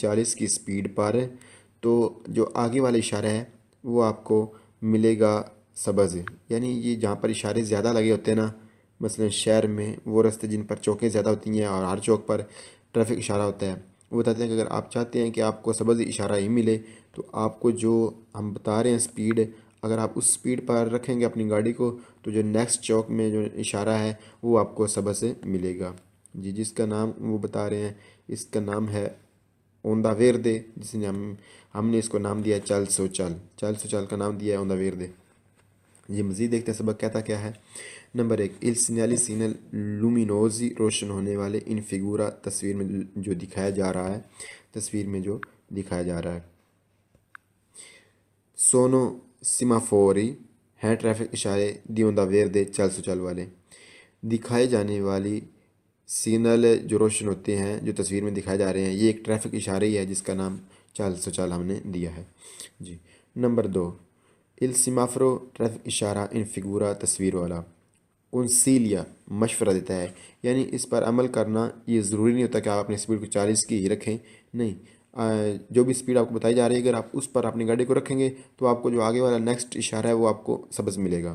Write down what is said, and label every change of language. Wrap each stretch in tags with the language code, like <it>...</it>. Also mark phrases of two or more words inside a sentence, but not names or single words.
<ur>40 کی سپیڈ پر تو جو آگے والا اشارہ ہے وہ آپ کو ملے گا سبز، یعنی یہ جہاں پر اشارے زیادہ لگے ہوتے ہیں نا، مثلا شہر میں وہ راستے جن پر چوکیں زیادہ ہوتی ہیں اور ہر چوک پر ٹریفک اشارہ ہوتا ہے، وہ بتاتے ہیں کہ اگر آپ چاہتے ہیں کہ آپ کو سبز اشارہ ہی ملے تو آپ کو جو ہم بتا رہے ہیں سپیڈ، اگر آپ اس سپیڈ پر رکھیں گے اپنی گاڑی کو تو جو نیکسٹ چوک میں جو اشارہ ہے وہ آپ کو سبز ملے گا۔ جی جس کا نام وہ بتا رہے ہیں، اس کا نام ہے</ur> <it>onda verde,</it> <ur>جس نے ہم نے اس کو نام دیا ہے چال سو چال کا نام دیا ہے</ur> <it>onda verde.</it> <ur>یہ مزید دیکھتے ہیں سبق کہتا کیا ہے۔ نمبر 1،</ur> <it>il segnali segnali luminosi</it> <ur>روشن ہونے والے</ur> <it>in figura</it> <ur>تصویر میں جو دکھایا جا رہا ہے،</ur> <it>sono semafori</it> <ur>ہیں ٹریفک اشارے</ur> <it>dell'onda verde</it> <ur>چال سو چال والے، دکھائے جانے والی سینل جو روشن ہوتے ہیں جو تصویر میں دکھائے جا رہے ہیں، یہ ایک ٹریفک اشارہ ہی ہے جس کا نام چال سو چال ہم نے دیا ہے۔ جی نمبر 2،</ur> <it>il semaforo</it> <ur>ٹریفک اشارہ</ur> <it>in figura</it> <ur>تصویر والا، کنسیلیا مشورہ دیتا ہے، یعنی اس پر عمل کرنا یہ ضروری نہیں ہوتا کہ آپ اپنی سپیڈ کو 40 کی ہی رکھیں، نہیں، جو بھی سپیڈ آپ کو بتائی جا رہی ہے اگر آپ اس پر اپنی گاڑی کو رکھیں گے تو آپ کو جو آگے والا نیکسٹ اشارہ ہے وہ آپ کو سبز ملے گا۔</ur>